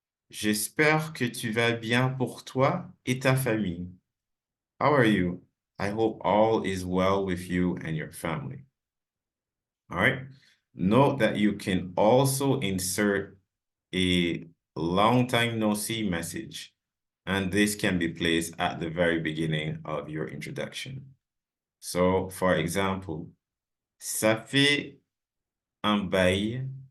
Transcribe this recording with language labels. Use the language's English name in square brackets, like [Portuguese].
[French] J'espère que tu vas bien pour toi et ta famille. [English] How are you? I hope all is well with you and your family. All right. Note that you can also insert a long time no see message, and this can be placed at the very beginning of your introduction. So, for example, [French] ça fait un bail.